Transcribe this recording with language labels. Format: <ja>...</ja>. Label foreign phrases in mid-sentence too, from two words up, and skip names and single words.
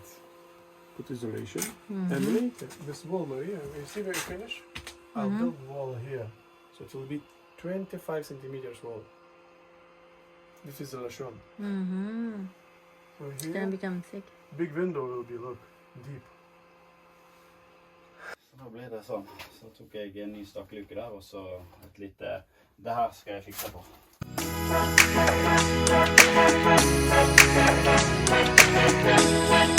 <en>Put isolation, and later this wall, Maria. You see where you finish? I'll build wall here, so it will be 25 centimeters wall. This is isolation. So It's here, gonna become thick. big window will be look deep.</en> <no>Så da ble det sånn. Så tok jeg en ny stakkeluke der, og så et lite... Det her skal jeg fikse på.</no> <en>Thank you.</en>